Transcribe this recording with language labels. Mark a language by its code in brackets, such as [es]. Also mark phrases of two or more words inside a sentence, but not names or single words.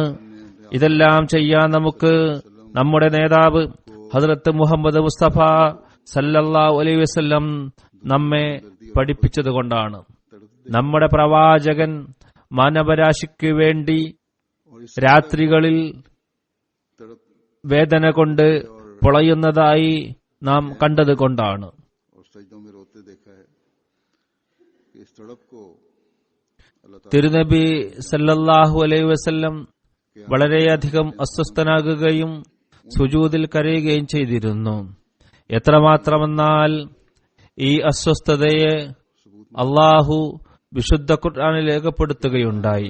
[ml] ഇതെല്ലാം ചെയ്യാൻ നമുക്ക് നമ്മുടെ നേതാവ് ഹദ്റത്ത് മുഹമ്മദ് മുസ്തഫ [ar] صلى الله عليه وسلم [ml] നമ്മെ പഠിപ്പിച്ചതുകൊണ്ടാണ്. നമ്മുടെ പ്രവാചകൻ മാനവരാശിക്ക് വേണ്ടി രാത്രികളിൽ വേദന കൊണ്ട് പൊളയുന്നതായി നാം കണ്ടതുകൊണ്ടാണ്. [hi] और सजदों में रोते देखा है कि इस तड़प को [ar] الله تعالى [ml] തിരുനബി [ar] صلى الله عليه وسلم [ml] വളരെയധികം അസ്വസ്ഥനാകുകയും സുജൂദിൽ കരയുകയും ചെയ്തിരുന്നു. എത്രമാത്രമെന്നാൽ ഈ അസ്വസ്ഥതയെ അള്ളാഹു വിശുദ്ധ ഖുർആനിൽ രേഖപ്പെടുത്തുകയുണ്ടായി.